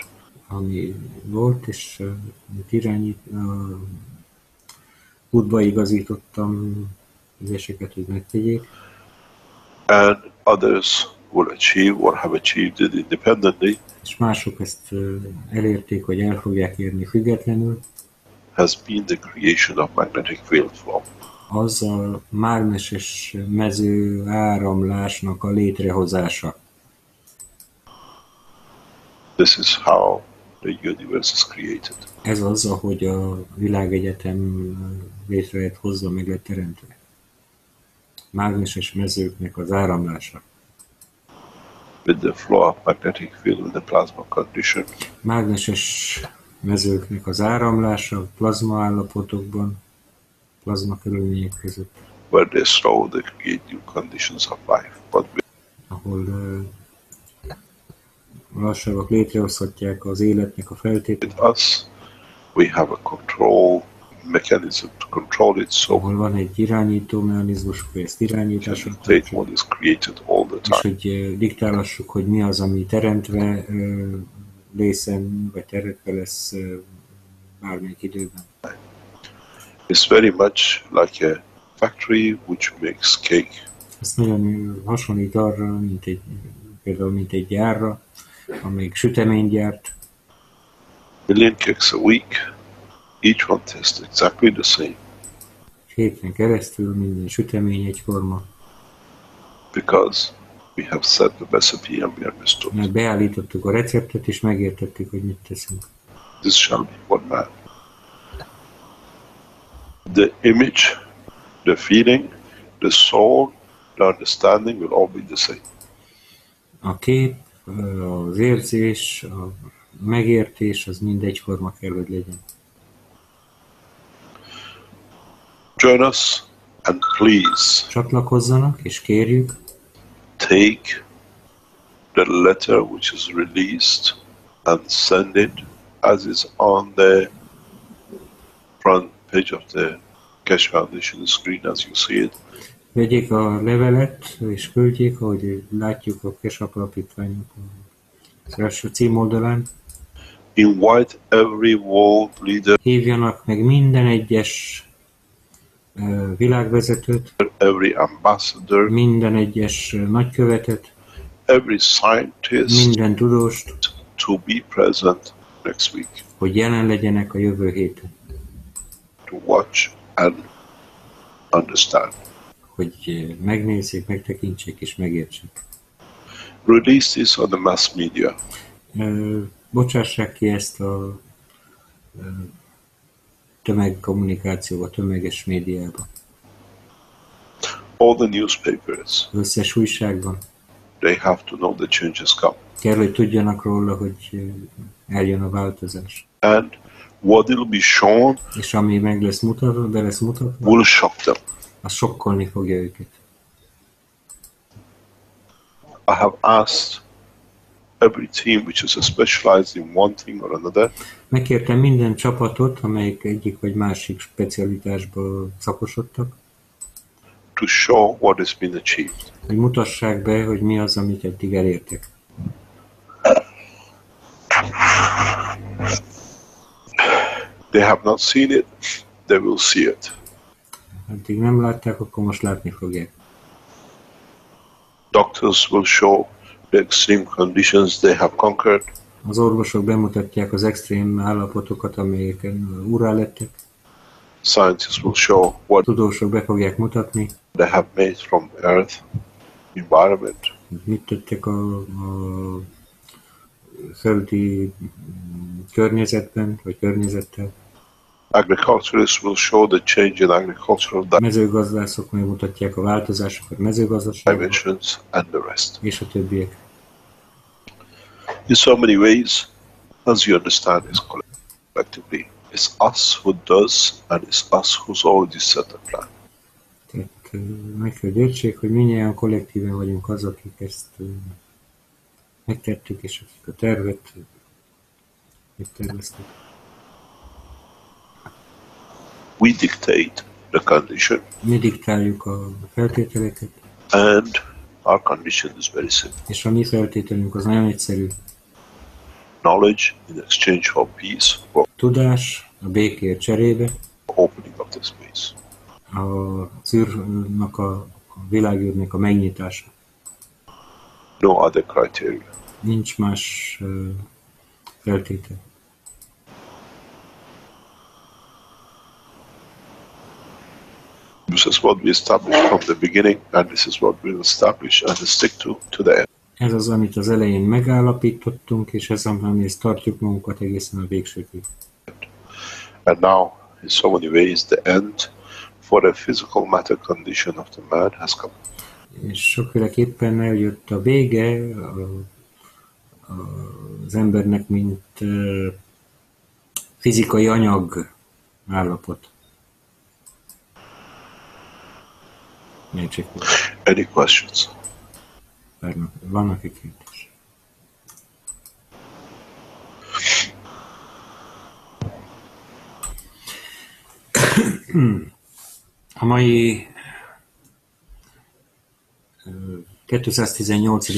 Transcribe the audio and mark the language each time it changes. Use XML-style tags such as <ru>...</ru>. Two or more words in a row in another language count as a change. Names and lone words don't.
<hu>ami volt, és útba igazítottam ügyeseket, hogy megtegyék,</hu> <en>and others will achieve or have achieved it independently,</en> <hu>és mások ezt elérték, hogy el fogják érni függetlenül,</hu> <en>has been the creation of magnetic field flow.</en> <hu>az a mágneses mező áramlásnak a létrehozása.</hu> <en>This is how the universe is created.</en> <hu>Ez az, ahogy a világegyetem létre lett hozva, meg lett teremtve. Mágneses mezőknek az áramlása.</hu> <en>With the flow of magnetic field in the plasma condition,</en> <hu>Mágneses mezőknek az áramlása plazma állapotokban, plazma körülmények között,</hu> <en>where they slow, they create new conditions of life. But</en> <hu>ahol lassabbak létrehozhatják az életnek a feltételeit,</hu> <en>with us, we have a control mechanism to control it, so</en> <hu>ahol van egy irányító mechanizmus, hogy ezt irányításra</hu> <en>dictate what is created all the</en> <hu>és</hu> <en>time.</en> <hu>hogy diktálassuk, hogy mi az, ami teremtve lészen, vagy teremtve lesz bármelyik időben.</hu> <en>It's very much like a factory which makes cake.</en> <hu>Ez nagyon hasonlít arra, például mint egy gyárra, amelyik süteményt gyárt,</hu> <en>Million cakes a week, each one tastes exactly the same,</en> <hu>héten keresztül minden sütemény egyforma,</hu> <en>because we have set the recipe and we understood.</en> <hu>mert beállítottuk a receptet, és megértettük, hogy mit teszünk.</hu> <en>This shall be one man. The image, the feeling, the soul, the understanding will all be the same.</en> <hu>A kép, az érzés, a megértés, az mind egyforma kell, hogy legyen.</hu> <en>Join us and please</en> <hu>Csatlakozzanak, és kérjük,</hu> <en>take the letter which is released and send it as is on the front page of the Keshe Foundation screen as you see it.</en> <hu>vegyék a levelet, és küldjék, ahogy látjuk a Keshe alapítványok az első címoldalán.</hu> <en>Invite every world leader,</en> <hu>Hívjanak meg minden egyes világvezetőt,</hu> <en>every ambassador,</en> <hu>minden egyes nagykövetet,</hu> <en>every scientist</en> <hu>minden tudóst,</hu> <en>to be present next week</en> <hu>hogy jelen legyenek a jövő héten,</hu> <en>to watch and understand.</en> <hu>hogy megnézzék, megtekintsék és megértsék.</hu> <en>Release this on the mass media.</en> <hu>Bocsássák ki ezt a tömegkommunikációba, tömeges médiába,</hu> <en>All the newspapers,</en> <hu>összes újságban,</hu> <en>They have to know the changes come.</en> <hu>Kell, hogy tudjanak róla, hogy eljön a változás.</hu> <en>And what will be shown</en> <hu>És ami meg lesz mutatva, be lesz mutatva,</hu> <en>will shock them.</en> <hu>az sokkolni fogja őket.</hu> <en>I have asked every team which is specialized in one thing or another</en> <hu>Megkértem minden csapatot, amelyik egyik vagy másik specialitásba szakosodtak,</hu> <en>to show what has been achieved.</en> <hu>hogy mutassák be, hogy mi az, amit eddig elértek.</hu> <en>They have not seen it, they will see it.</en> <hu>Eddig nem látták, akkor most látni fogják.</hu> <en>Doctors will show the extreme conditions they have conquered.</en> <hu>Az orvosok bemutatják az extrém állapotokat, amelyeken urrá lettek.</hu> <en>Scientists will show what</en> <hu>Tudósok be fogják mutatni,</hu> <en>they have made from Earth environment.</en> <hu>mit tettek a földi környezetben, vagy környezettel.</hu> <en>Agriculturists will show the change in agricultural</en> <hu>Mezőgazdászok megmutatják a változásokat mezőgazdaságban,</hu> <en>dimensions and the rest.</en> <hu>és a többiek.</hu> <en>In so many ways, as you understand this collectively, it's us who does and it's us who's already set the plan.</en> <hu>Tehát meg kell értsék, hogy mindjárt kollektíven vagyunk az, akik ezt megtettük, és akik a tervet megterveztük.</hu> <en>We dictate the condition,</en> <hu>Mi diktáljuk a feltételeket,</hu> <en>and our condition is very simple.</en> <hu>és a mi feltételünk az nagyon egyszerű.</hu> <en>Knowledge in exchange for peace, for</en> <hu>Tudás a békért cserébe,</hu> <en>opening of the space.</en> <hu>az űrnek, a világűrnek a megnyitása.</hu> <en>No other criteria.</en> <hu>Nincs más feltétel.</hu> <en>This is what we established from the beginning, and this is what we'll establish and stick to the end.</en> <hu>Ez az, amit az elején megállapítottunk, és ez, amihez tartjuk magunkat egészen a végsőkig.</hu> <en>And now, in so many ways, the end for the physical matter condition of the man has come.</en> <hu>És sokféleképpen eljött a vége az embernek, mint fizikai anyag állapot.</hu> <en>Any questions?</en> <hu>Vannak egy kérdés. A mai 218.</hu>